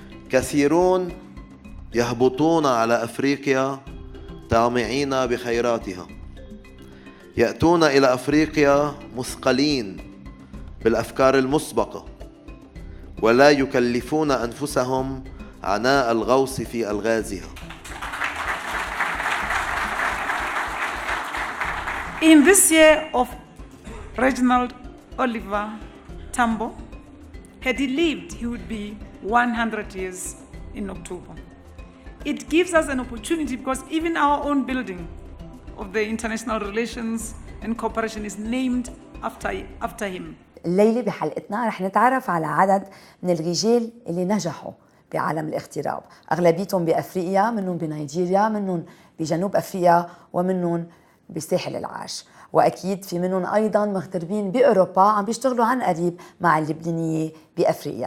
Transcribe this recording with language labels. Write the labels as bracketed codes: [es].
[ar] كثيرون يهبطون على أفريقيا طامعين بخيراتها، يأتون إلى أفريقيا مثقلين بالأفكار المسبقة ولا يكلفون أنفسهم عناء الغوص في ألغازها. [en] In this year of Reginald Oliver Tambo, had he lived, he would be 100 years in October. It gives us an opportunity because even our own building of the international relations and cooperation is named after him. [ar] الليلة بحلقتنا رح نتعرف على عدد من الرجال اللي نجحوا بعالم الاغتراب، أغلبيتهم بأفريقيا، منهم بنيجيريا، منهم بجنوب أفريقيا، ومنهم بساحل العاج، وأكيد في منهم أيضاً مغتربين بأوروبا عم بيشتغلوا عن قريب مع اللبنانية بأفريقيا.